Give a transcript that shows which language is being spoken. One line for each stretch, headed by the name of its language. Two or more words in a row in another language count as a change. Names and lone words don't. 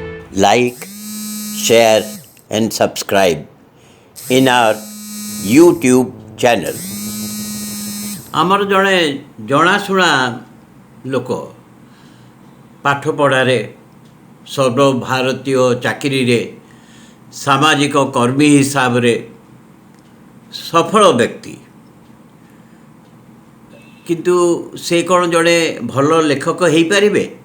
English: like, share, and subscribe in our YouTube channel.
Odia: ଆମର ଜଣେ ଜଣାଶୁଣା ଲୋକ ପାଠପଢ଼ାରେ ସର୍ବଭାରତୀୟ ଚାକିରିରେ ସାମାଜିକ କର୍ମୀ ହିସାବରେ ସଫଳ ବ୍ୟକ୍ତି, କିନ୍ତୁ ସେ କ'ଣ ଜଣେ ଭଲ ଲେଖକ ହେଇପାରିବେ?